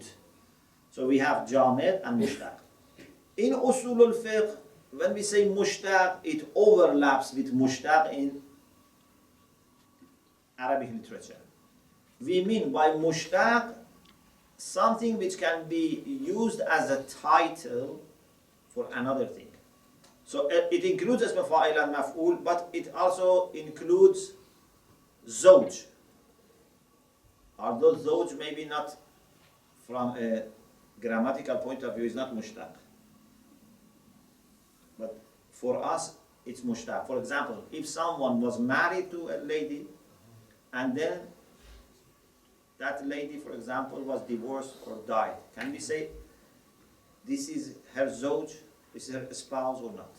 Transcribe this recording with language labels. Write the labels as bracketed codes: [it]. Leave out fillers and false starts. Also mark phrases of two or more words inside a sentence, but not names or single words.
[en] So we have jamid and mushtaq. In [ar] أصول الفقه, [en] when we say mushtaq, it overlaps with mushtaq in Arabic literature. We mean by mushtaq something which can be used as a title for another thing. So it includes [ar] اسم فاعل [en] and مفعول, but it also includes زوج. Although زوج maybe not from a grammatical point of view is not mushtaq. But for us it's mushtaq. For example, if someone was married to a lady and then that lady, for example, was divorced or died, can we say this is her zawj, this is her spouse or not?